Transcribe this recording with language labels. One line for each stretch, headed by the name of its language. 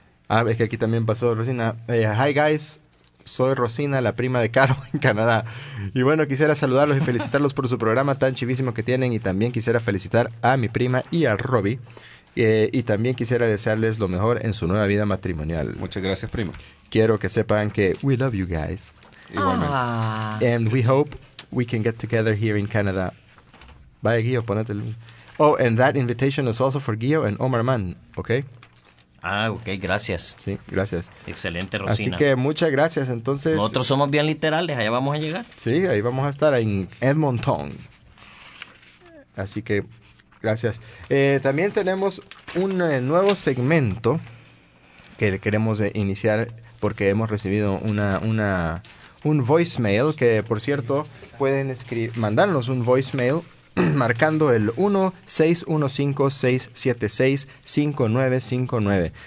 Spanish: Ah, es que aquí también pasó Rosina.
English: Hi guys,
Spanish: soy Rosina, la prima de Caro en Canadá. Y bueno, quisiera saludarlos y felicitarlos por su programa tan chivísimo que tienen. Y también quisiera felicitar a mi prima y a Robby. Y también quisiera desearles lo mejor en su nueva vida matrimonial. Muchas gracias, prima. Quiero que sepan que
English: we love you guys.
Spanish: Igualmente.
English: And we hope we can get together here in Canada.
Spanish: Vaya, Guillo, ponete el...
English: Oh, and that invitation is also for Guillo and Omar Mann, okay?
Spanish: Ah, ok, gracias. Sí, gracias. Excelente, Rosina. Así que muchas gracias, entonces. Nosotros somos bien literales, allá vamos a llegar. Sí, ahí vamos a estar en Edmonton. Así que Gracias. También tenemos un nuevo segmento que queremos iniciar porque hemos recibido un voicemail que, por cierto, pueden mandarnos un voicemail marcando el 1-615-676-5959.